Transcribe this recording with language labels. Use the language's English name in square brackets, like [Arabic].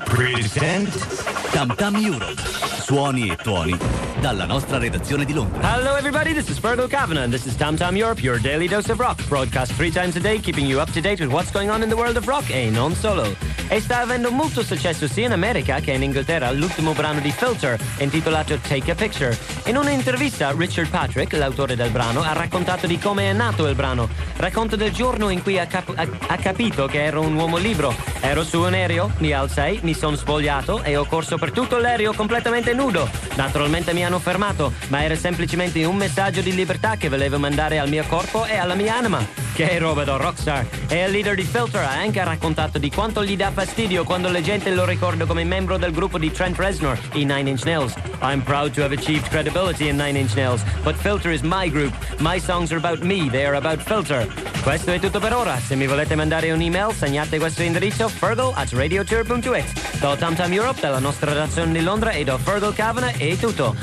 [Italian] present Tam Tam Euro, suoni e tuoni dalla nostra redazione di Londra. [English] Hello everybody, this is Fergal Kavanagh and this is Tam Tam Europe, your daily dose of rock. Broadcast three times a day, keeping you up to date with what's going on in the world of rock [Italian] e non solo. E sta avendo molto successo sia in America che in Inghilterra l'ultimo brano di Filter, intitolato Take a Picture. In un'intervista, Richard Patrick, l'autore del brano, ha raccontato di come è nato il brano. Racconto del giorno in cui ha capito che ero un uomo libero. Ero su un aereo, mi alzai, mi sono spogliato e ho corso per tutto l'aereo completamente nudo. Naturalmente mi hanno fermato, ma era semplicemente un messaggio di libertà che volevo mandare al mio corpo e alla mia anima. Che roba da rockstar! E il leader di Filter ha anche raccontato di quanto gli dà fastidio quando la gente lo ricorda come membro del gruppo di Trent Reznor, i Nine Inch Nails. [English] I'm proud to have achieved credibility in Nine Inch Nails, but Filter is my group. My songs are about me, they are about Filter. [Italian] Questo è tutto per ora. Se mi volete mandare un'email, segnate questo indirizzo fergal@radiotour.it. Do Tam Tam Europe dalla nostra redazione di Londra e do Fergal Kavanagh e tutto.